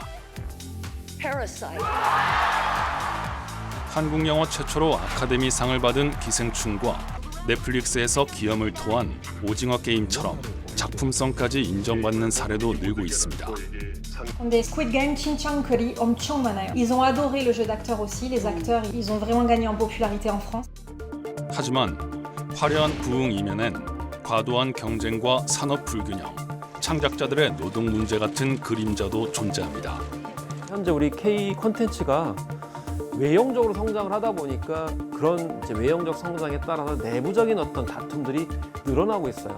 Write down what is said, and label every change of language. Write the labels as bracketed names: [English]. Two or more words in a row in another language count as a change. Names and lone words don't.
[Korean] Parasite. 한국 영화 최초로 아카데미상을 받은 기생충과 넷플릭스에서 기염을 토한 오징어 게임처럼 작품성까지 인정받는 사례도 늘고 있습니다. 근데 Squid Game 진짜 그리 엄청 많아요. [French] Ils ont adoré le jeu d'acteur aussi. Les acteurs, ils ont vraiment gagné en popularité en France. [Korean] 하지만 화려한 부흥 이면엔 과도한 경쟁과 산업 불균형, 창작자들의 노동 문제 같은 그림자도 존재합니다. 현재 우리 K 콘텐츠가 외형적으로 성장을 하다 보니까 그런 이제 외형적 성장에 따라서 내부적인 어떤 다툼들이 늘어나고 있어요.